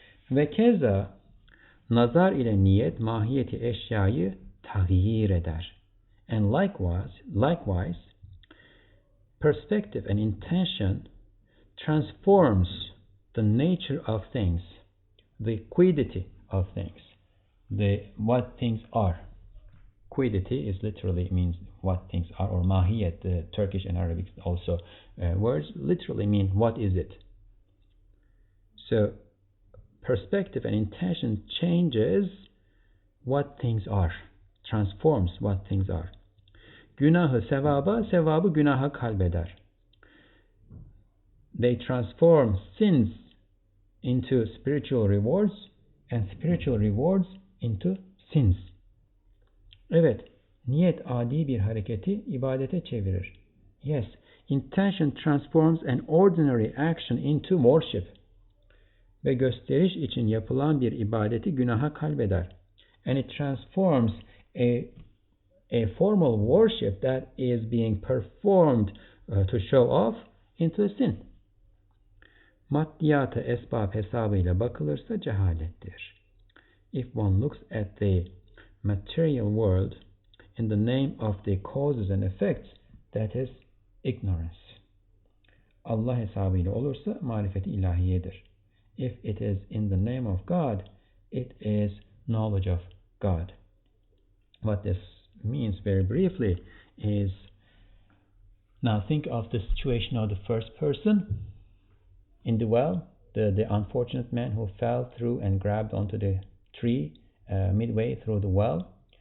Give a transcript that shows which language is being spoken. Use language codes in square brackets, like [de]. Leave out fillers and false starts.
[tr] Ve keza nazar ile niyet mahiyeti eşyayı taghyir eder. [en] And likewise, perspective and intention transforms the nature of things, the quiddity of things, what things are. Quiddity is literally means what things are, or mahiyet, the Turkish and Arabic also words literally mean what is it. So perspective and intention changes what things are, transforms what things are. [tr] Günahı sevaba, sevabı günaha kalbeder. [en] They transform sins into spiritual rewards and spiritual rewards into sins. [tr] Evet, niyet adi bir hareketi ibadete çevirir. [en] Yes, intention transforms an ordinary action into worship. [tr] Ve gösteriş için yapılan bir ibadeti günaha kalbeder. [en] And it transforms a formal worship that is being performed to show off into a sin. [tr] Maddiyata esbab hesabıyla bakılırsa cehalettir. [en] If one looks at the material world in the name of the causes and effects, that is ignorance. [tr] Allah hesabıyla olursa marifeti ilahiyedir. [en] If it is in the name of God, it is knowledge of God. What this means very briefly is, now think of the situation of the first person in the well, the unfortunate man who fell through and grabbed onto the tree midway through the well.